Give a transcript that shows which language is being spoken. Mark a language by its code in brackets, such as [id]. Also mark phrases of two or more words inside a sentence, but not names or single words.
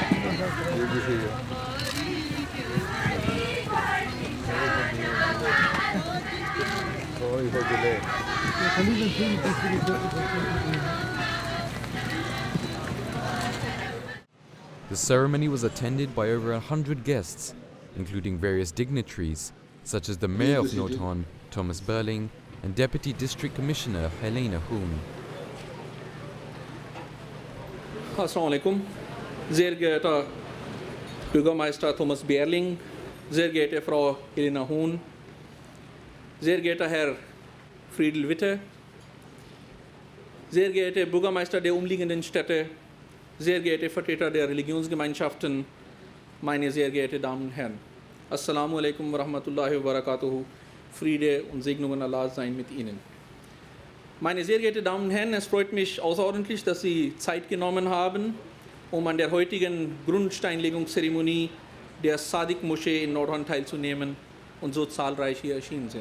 [en] The ceremony was attended by over 100 guests, including various dignitaries such as the Mayor of Nordhorn, Thomas Berling, and Deputy District Commissioner Helene Huhn. [ar] السلام عليكم. [de] Sehr geehrter Bürgermeister Thomas Berling, sehr geehrte Frau Helene Huhn, sehr geehrter Herr Friedel Witte, sehr geehrte Bürgermeister der umliegenden Städte, sehr geehrte Vertreter der Religionsgemeinschaften, meine sehr geehrten Damen und Herren. [ar] السلام عليكم ورحمة الله وبركاته. [de] Friede und Segnungen Allah seien mit Ihnen. Meine sehr geehrten Damen und Herren, es freut mich außerordentlich, dass Sie Zeit genommen haben, um an der heutigen Grundsteinlegungszeremonie der Sadiq-Moschee in Nordhorn teilzunehmen und so zahlreich hier erschienen sind.